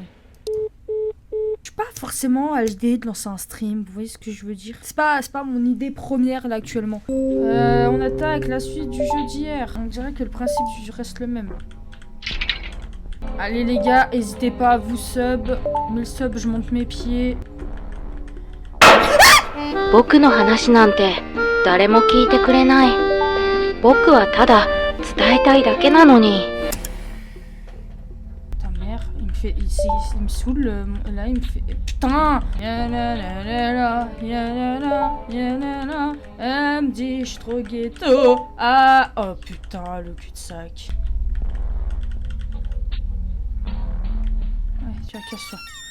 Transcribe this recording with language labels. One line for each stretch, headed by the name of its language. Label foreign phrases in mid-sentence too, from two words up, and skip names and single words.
French: Je suis pas forcément à l'idée de lancer un stream, vous voyez ce que je veux dire? C'est pas mon idée première là actuellement. On attaque la suite du jeu d'hier. On dirait que le principe du jeu reste le même. Allez les gars, n'hésitez pas à vous sub. Mais le sub, je monte mes pieds.
Japanese: 僕の話なんて誰も聞いてくれない。僕はただ伝えたいだけなのに。
French: Il me saoule, là il me fait... Putain! Elle me dit, je suis trop ghetto. Ah! Oh putain, le cul-de-sac. Ouais, tiens, casse-toi.